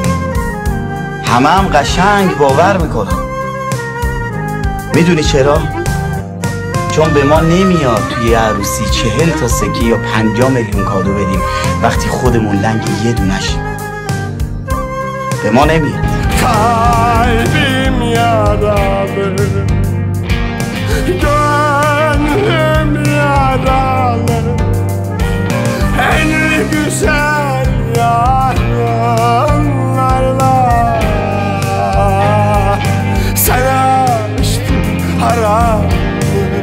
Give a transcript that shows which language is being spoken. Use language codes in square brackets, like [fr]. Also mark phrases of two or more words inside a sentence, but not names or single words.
[fa] همه هم قشنگ باور میکنن. میدونی چرا؟ چون به ما نمیاد توی عروسی 40 تا سکه یا 50 میلیون کادو بدیم وقتی خودمون لنگ یه دونشیم. به ما نمیاد. [tr] Kalbim yaralı, gönlüm yaralı. En güzel yarınlarla sen açtın haramı.